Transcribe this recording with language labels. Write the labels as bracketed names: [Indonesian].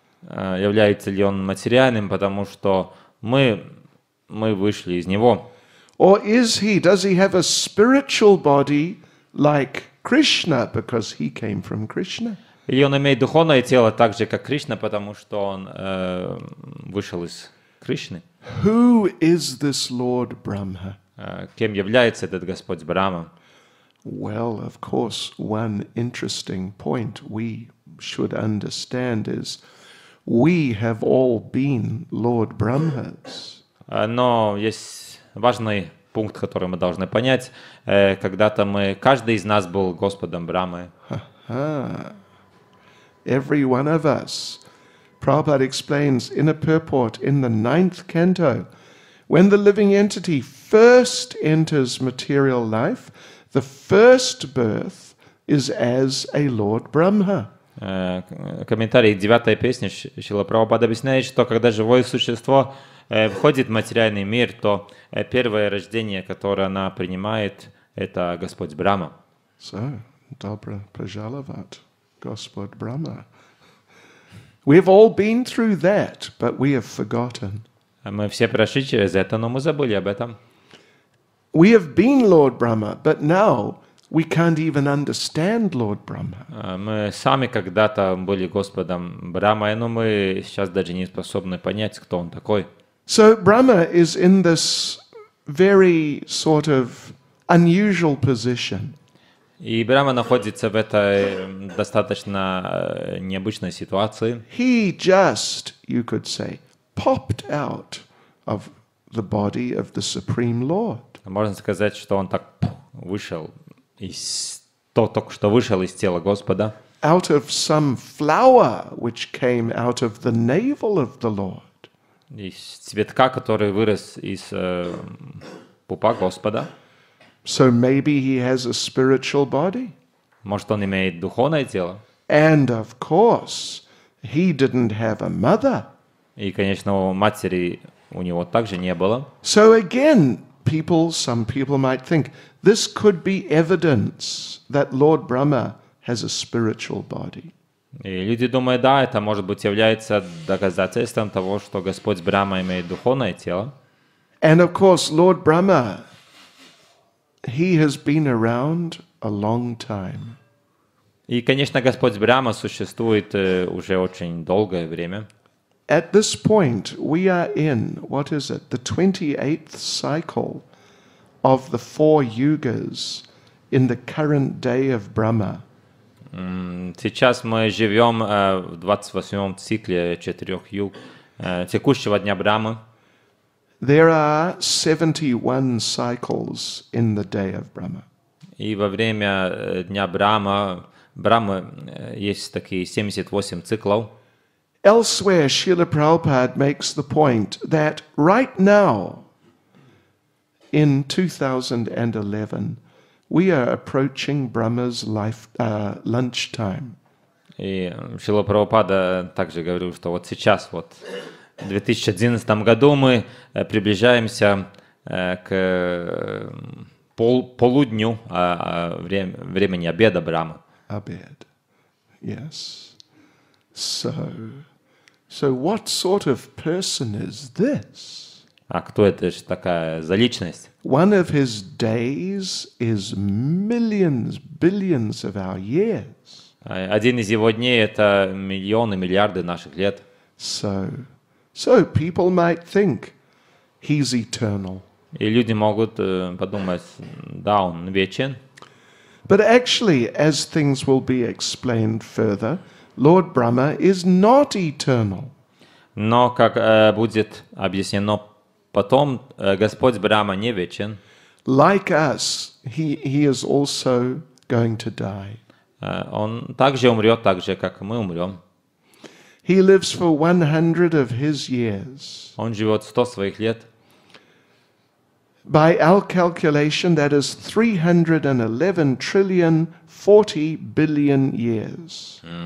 [Russian] Является ли он материальным, потому что мы вышли из него? [English] Or does he have a spiritual body like Krishna because he came from Krishna? [Russian] Или он имеет духовное тело так же, как Кришна, потому что он вышел из Кришны? [English] Who is this Lord Brahma? [Russian] Кем является этот Господь Брахма? [English] Well, of course, one interesting point we should understand is we have all been Lord Brahmas. [Russian] Но есть важный пункт, который мы должны понять. Когда-то каждый из нас был Господом Брамы. [English] Every one of us. Prabhupada explains in a purport in the 9th canto, when the living entity first enters material life, the first birth is as a Lord Brahma. [Russian] Комментарий к 9-й песне Шрила Прабхупада объясняет, что когда живое существо входит в материальный мир, то первое рождение, которое она принимает, это Господь Брахма. So, Dobra Prajalavat, Gospod Brahma. [English] We've all been through that, but we have forgotten. [Russian] Мы все прошли через это, но мы забыли об этом. [English] We have been Lord Brahma, but now we can't even understand Lord Brahma. [Russian] Мы сами когда-то были Господом Брамой, но мы сейчас даже не способны понять, кто он такой. [English] So Brahma is in this very sort of unusual position. [Russian] И Брахма находится в этой достаточно необычной ситуации. [English] He just, you could say, popped out of the body of the Supreme Lord. [Russian] Можно сказать, что он так вышел только что вышел из тела Господа. [English] Out of some flower which came out of the navel of the Lord. [Russian] Из цветка, который вырос из пупа Господа. [English] So maybe he has a spiritual body. [Russian] Может, он имеет духовное тело. [English] And of course, he didn't have a mother. [Russian] И, конечно, матери у него также не было. [English] So again, some people might think, this could be evidence that Lord Brahma has a spiritual body. [Russian] И люди думают, да, это может быть является доказательством того, что Господь Брахма имеет духовное тело. [English] And of course, Lord Brahma, he has been around a long time. [Russian] И, конечно, Господь Брахма существует уже очень долгое время. [English] At this point, we are in, what is it, the 28th cycle of the 4 yugas in the current day of Brahma. [Russian] Сейчас мы живем в 28-м цикле 4 юг текущего дня Брахмы. [English] There are 71 cycles in the day of Brahma. [Russian] И во время дня Брахмы есть такие 78 циклов. [English] Elsewhere, Srila Prabhupada makes the point that right now, in 2011, we are approaching Brahma's lunchtime. [Russian] И Шрила Прабхупада также говорил, что вот сейчас, вот в 2011 году мы приближаемся к полудню времени обеда Брахмы. [English] Abed, yes. So what sort of person is this? [Russian] А кто это же такая за личность? [English] One of his days is millions, billions of our years. [Russian] Один из его дней — это миллионы, миллиарды наших лет. [English] So people might think he's eternal. [Russian] И люди могут подумать, да, он вечен. [English] But actually, as things will be explained further, Lord Brahma is not eternal. [Russian] Но, как будет объяснено потом, Господь Брахма не вечен. [English] Like us, he is also going to die. [Russian] Он также умрет, так же, как мы умрем. [English] He lives for 100 of his years. [Russian] Он живет 100 своих лет. [English] By our calculation, that is 311 trillion 40 billion years.